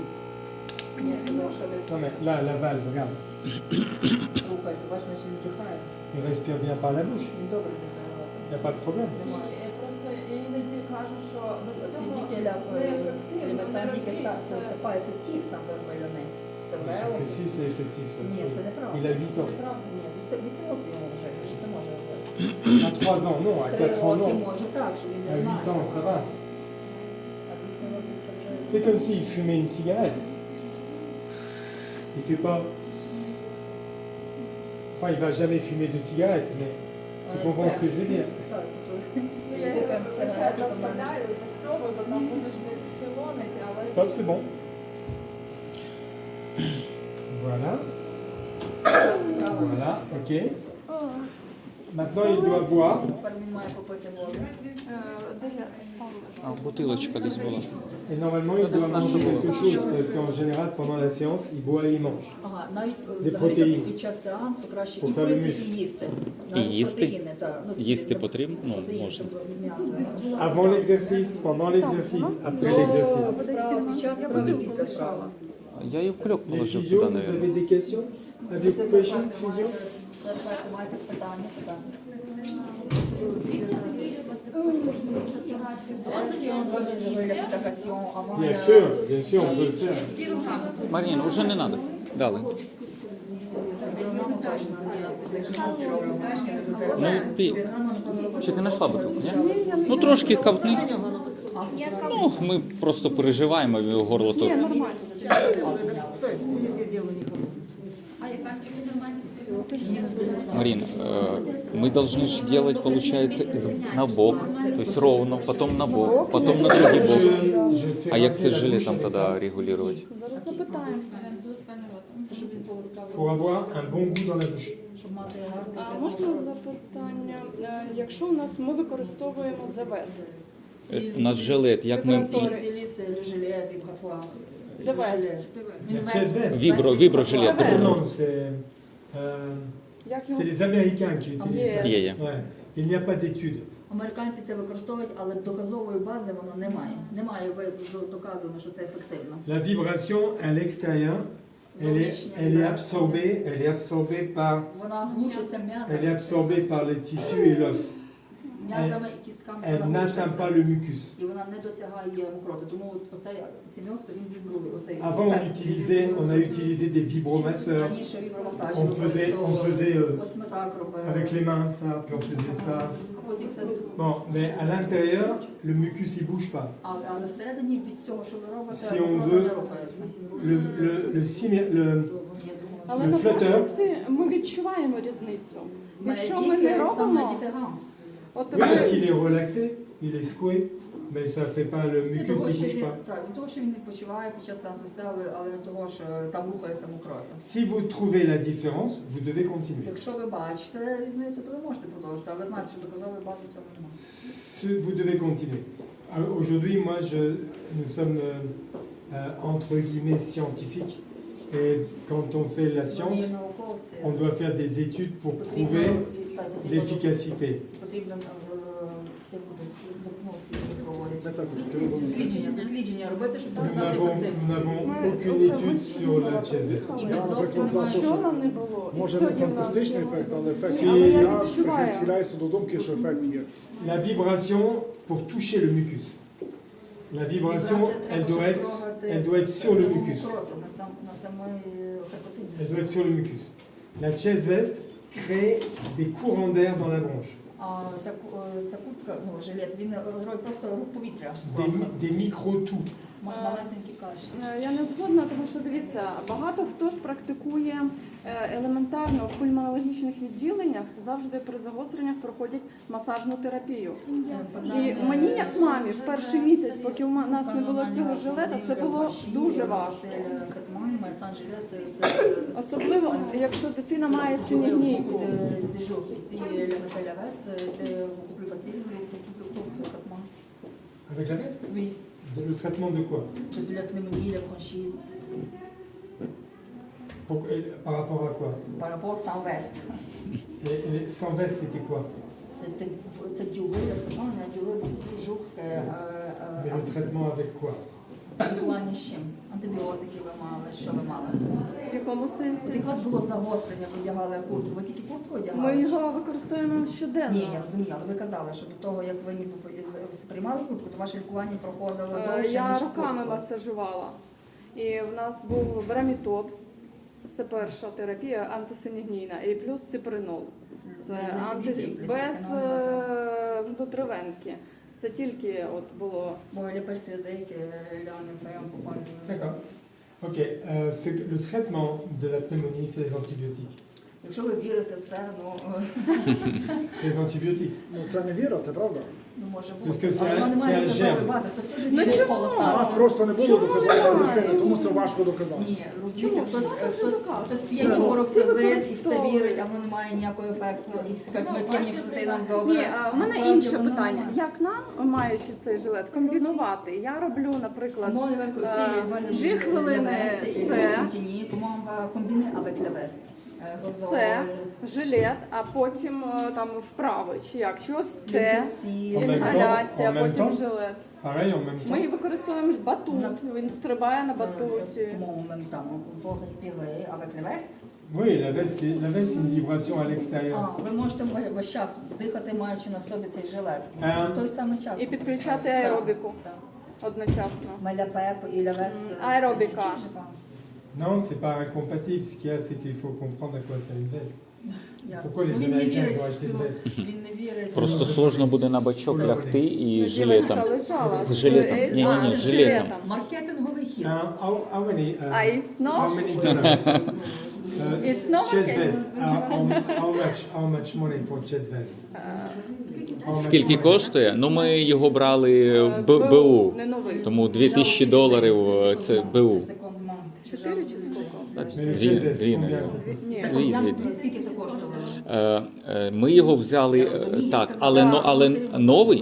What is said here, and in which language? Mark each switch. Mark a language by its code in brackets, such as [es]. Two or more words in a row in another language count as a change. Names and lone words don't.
[uk] Мені сказав, що він [fr] Non mais là, la valve, regarde. [uk] рухається. Бачиш, значить він вдихає. [fr] Il respire bien par la bouche. [uk] Він добре вдихає. [fr] Il n'y a pas de problème. [uk] Немає. Я просто іноді кажу, що без цього Дікеля, неефективно. [fr] sans Diké c'est pas effectif, sans mélonie. [uk] Це [fr] C'est веос. que si, c'est effectif ça. [uk] Ні, це неправда. [fr] Il a 8 ans. [uk] Ні, 8 років йому вже, що це може робити. [fr] À 3 ans, non. À 3 4 ans, [uk] роки [fr] non. [uk] може так, що він [fr] À [uk] не [fr] 8 ans, ça [uk] знає. [fr] va. [uk] А 8 років це вже... [fr] C'est comme s'il fumait une cigarette. Il fait pas. Enfin, il va jamais fumer de cigarette, mais tu comprends ce que je veux dire. [uk] Так, тобто, Я він дихає зараз сигарету, то в мене... заставляю, застьобую, бо там будеш десь філонити, але... [fr] Stop, c'est bon. Voilà. Voilà, ok. Maintenant, il doit boire. [uk] Тепер він має попити воду. Де я ставила? А бутилочка десь була. [fr] Et normalement, il doit manger quelque chose, parce qu'en général, pendant la séance, il boit et il mange. [uk] Ага, навіть Де взагалі протеїн. під час сеансу краще і По пити, фермі. і їсти. І Навіть їсти? протеїни, так. Ну, Їсти потрібно? Ну, протеїн, можна. щоб м'ясо. [fr] Avant l'exercice, pendant l'exercice, après l'exercice. [uk] Вправа під час вправи, після вправи. Я її в кльок [fr] Les [uk] положив [fr] physios, [uk] туди, [fr] vous [uk] навіть. [fr] avez des questions? Avec question, physio? [uk] Маєте питання? [fr] Est-ce qu'on doit réserver la citation avant Bien sûr, on peut le faire. [uk] Марін, вже не треба. Дали. Спірограму точно не спірограму, книжки не Ну, затерпляють. пі. Спірограму не робити. Чи ти знайшла бутилку? Ні? Ну трошки ковтни. Ну, ми просто переживаємо, і горло то. Нормально. [ru] Марин, мы должны же делать, получается, на бок, то есть ровно, потом на бок, потом на другой бок. [fr] Je fais [uk] А як [fr] rincer [uk] це [fr] la [uk] жилетом [fr] bouche avec [uk] тоді [fr] ça. [uk] регулювати? Зараз запитаємо. Це щоб він полоскав, [fr] Pour avoir un bon goût dans la bouche. [uk] щоб мати гарний А присмак. можна запитання? Якщо у нас ми використовуємо завест, У нас жилет, як ми... [fr] Utiliser le gilet vibratoire. [uk] завест, [fr] La [en] chest vest. [uk] Віброжилет. [fr] Non, [uk] як [fr] c'est [uk] його [fr] les Américains qui utilisent ça. [uk] Є. [fr] Ouais. Il n'y a pas d'études. [uk] Американці це використовують, але доказової бази воно немає. Немає доказано, що це ефективно. [fr] La vibration à l'extérieur, elle est absorbée par, [uk] Вона глушиться [fr] elle est [uk] м'язами, [fr] absorbée par les tissus et l'os. [uk] м'язами і кістками. [fr] Elle [uk] Вона [fr] n'atteint [uk] глушиться. [fr] pas le mucus. [uk] І вона не досягає мокроти. Тому оцей сім'йоз, то він вібрує. Оцей [fr] Avant, on a utilisé des vibromasseurs. [uk] Раніше вібромасаж [fr] On faisait [uk] ось ми так робили. [fr] avec les mains ça, puis on faisait ça. [uk] А потім все. [fr] Bon, mais à l'intérieur, le mucus il bouge pas. [uk] Але всередині від цього, що ви робите, [fr] Si on [uk] мокрота [fr] veut, [uk] не рухається. Але [fr] Le [uk] на [fr] flotteur. [uk] практиці ми відчуваємо різницю. Якщо ми Тільки не саме робимо, диферанс. от [fr] Oui, parce qu'il est relaxé, il est secoué, mais ça fait pas le [uk] Від [fr] mucus, [uk] того, [fr] il [uk] що [fr] bouge [uk] він, [fr] pas. [uk] так, від того, що він відпочиває під час сеансу сели, але від того, що там рухається мокрота. [fr] Si vous trouvez la différence, vous devez continuer. [uk] Якщо ви бачите різницю, то ви можете продовжити, але знайте, що доказової бази цього немає. [fr] Vous devez continuer. Aujourd'hui, moi, nous sommes entre guillemets scientifiques, et quand on fait la [uk] Вони [fr] science, [uk] є науковці, [fr] on doit faire des études pour [uk] потрібно, [fr] prouver [uk] так, [fr] l'efficacité. [uk] потрібно як буде, ну, ці, що проводять. Це також треба Дослідження робити, щоб [fr] Nous [uk] доказати [fr] n'avons [uk] ефективність. [fr] aucune étude sur la chaise verte. [uk] І Я, ми наприклад, зовсім за те, що вчора не було. і може не сьогодні в нас фантастичний є. ефект, але ефект Ні, але я я відчуваю. схиляюся до думки, що ефект є. [fr] La vibration pour toucher le mucus. La vibration, elle doit être sur le mucus. [uk] На самої [fr] Elle doit être sur le mucus. La chaise veste crée des courants d'air dans la bronche, [uk] А ця куртка, ну, жилет, він робить просто рух повітря. [fr] des micro-toux. [uk] Малесенький кашель. Я не згодна, тому що дивіться, багато хто ж практикує елементарно в пульмонологічних відділеннях, завжди при загостреннях проходять масажну терапію. І мені, як мамі, в перший місяць, поки у нас не було цього жилета, це було дуже важко. Особливо, якщо дитина має синягнійку. [fr] Avec la veste Oui, Le traitement de quoi de la pneumonie, la bronchite, Par rapport à quoi par rapport sans veste. Et sans veste, c'était quoi Це дюви, дюви жух, Mais le traitement avec quoi [uk] лікування з чим? Антибіотики ви мали, що ви мали? В якому От сенсі? як у вас було загострення, ви одягали куртку, ви тільки куртку одягали? Ми його використовуємо щоденно. Ні, я розумію, але ви казали, що до того, як ви ніби приймали куртку, то ваше лікування проходило довше, Я ніж з руками курткою. масажувала. І в нас був брамітоп, це перша терапія антисинігнійна, і плюс ципринол. Це Без антибіотиків, без без економії. внутривенки. Це тільки от було. Бо я пересвідик, ляни, феям, попали. [fr] D'accord. Ok. Le traitement de la pneumonie, c'est les antibiotiques. [uk] Якщо ви вірите в це, ну, [fr] C'est les antibiotiques. [uk] Ну це не віра, це правда. ну може [fr] Parce [uk] бути. [fr] que [uk] Але воно [fr] c'est [uk] немає [fr] un [uk] доказової [fr] germe. [uk] бази. Хтось теж Ну вірить в чому? У колоса. нас просто не було доказової медицини, тому це важко доказати. Ні, розумієте, Чому? хтось п'є Всі флороксазин і в це використовують. вірить, а воно не має ніякого ефекту. І скажуть, ми п'ємо і нам добре. Ні, а в мене Насправді інше воно питання. немає. Як нам, маючи цей жилет, комбінувати? Я роблю, наприклад, [fr] Moi, aussi, [uk] 2 хвилини це, [fr] комбіни avec la veste. [uk] це жилет, а потім там вправи, чи як? Чи ось це, інгаляція, [fr] En même [uk] потім [fr] temps. [uk] жилет. [fr] Pareil, en même [uk] Ми [fr] temps. [uk] використовуємо ж батут, він стрибає на батуті. [fr] Pour respirer avec la veste. Oui, la veste, c'est une vibration à l'extérieur. [uk] Ви можете весь час дихати, маючи на собі цей жилет. В той самий час. І підключати аеробіку одночасно. [fr] Mais la PEP et la veste. [uk] Аеробіка. [fr] Non, c'est pas incompatible. Ce qu'il y a, c'est qu'il faut comprendre à quoi sert une veste. Pourquoi les [uk] Він не [fr] Américains [uk] вірить [fr] ont [uk] в [fr] acheté [uk] цю, [fr] une veste [uk] він не вірить. Просто сложно буде на бачок лягти і Дівчинка жилетом. лежала З жилетом. Ні-ні-ні, з жилетом. Маркетинговий хід. [en] How many? А it's not? How many dollars? It's not Chest okay. vest. How much money for chest vest? How much [uk] Скільки [en] money? [uk] коштує? Ну ми його брали в БУ. Не новий. Тому $2000 це БУ. 4 чи скільки? [fr] Mais le [uk] Дві, [en] chest vest, [uk] дві, [fr] combien [uk] навіть. [fr] ça? [uk] Це Дві, нам- дві. Скільки це коштувало? Ми його взяли так, але новий?